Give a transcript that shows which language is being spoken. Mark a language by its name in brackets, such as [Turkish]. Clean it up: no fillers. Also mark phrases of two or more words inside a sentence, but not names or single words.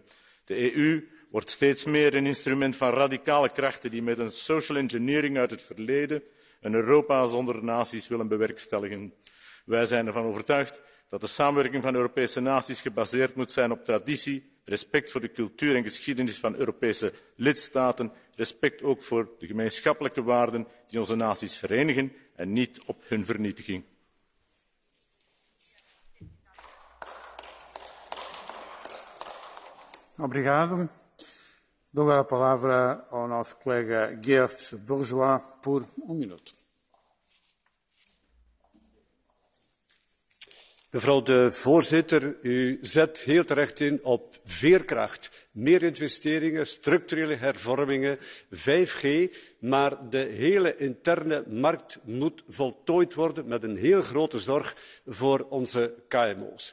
[Dutch] De EU wordt steeds meer een instrument van radicale krachten die met een social engineering uit het verleden een Europa zonder naties willen bewerkstelligen. Wij zijn ervan overtuigd dat de samenwerking van Europese naties gebaseerd moet zijn op traditie, respect voor de cultuur en geschiedenis van Europese lidstaten, respect ook voor de gemeenschappelijke waarden die onze naties verenigen en niet op hun vernietiging. [Portuguese] Obrigado. Dou agora a palavra ao nosso colega Geert Bourgeois por minuto. [Dutch] Mevrouw de voorzitter, u zet heel terecht in op veerkracht, meer investeringen, structurele hervormingen, 5G, maar de hele interne markt moet voltooid worden met een heel grote zorg voor onze KMO's.